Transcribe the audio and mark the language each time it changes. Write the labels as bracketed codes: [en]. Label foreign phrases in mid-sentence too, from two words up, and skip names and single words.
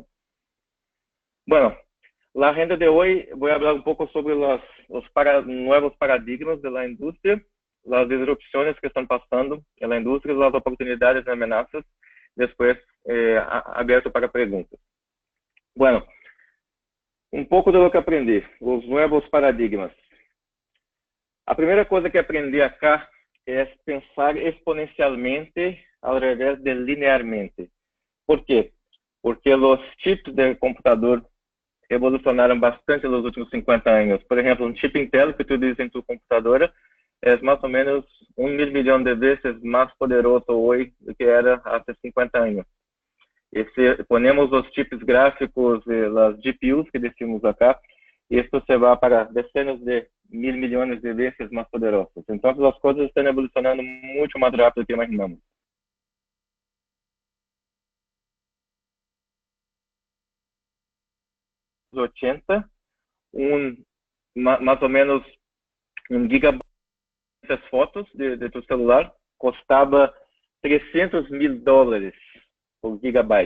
[es] Bueno, la agenda de hoy voy a hablar un poco sobre los nuevos paradigmas de la industria, las disrupciones que están pasando en la industria, las oportunidades y amenazas. Después, abierto para preguntas. Bueno, un poco de lo que aprendí, los nuevos paradigmas. [pt] A primeira coisa que aprendi acá é pensar exponencialmente ao revés de linearmente. Por quê? Porque os chips de computador evolucionaram bastante nos últimos 50 anos. Por exemplo, um chip Intel que tu utilizas em [es] tu computadora [pt] é mais ou menos 1.000 milhões de vezes mais poderoso hoje do que era há 50 anos. [es] E se ponemos [pt] os chips gráficos, as GPUs [es] que decimos acá, esto se va para decenas de 1.000 millones de veces más poderosos. Entonces las cosas están evolucionando mucho más rápido que imaginamos. 80, más o menos 1 gigabyte de fotos de tu celular costaba $300.000 por gigabyte.